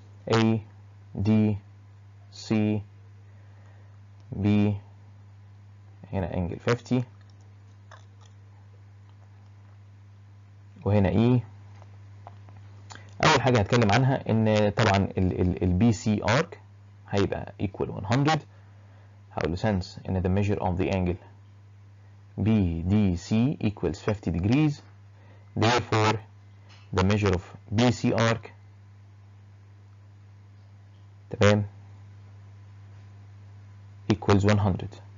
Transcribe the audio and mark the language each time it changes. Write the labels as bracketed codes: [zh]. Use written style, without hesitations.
[ar] A D C B هنا انجل 50 وهنا E اول حاجه هتكلم عنها ان طبعا البي سي ارك هيبقى equal 100. هقول له [en] since ان the measure of the angle BDC equals 50 degrees, therefore the measure of BC arc تمام equals 100.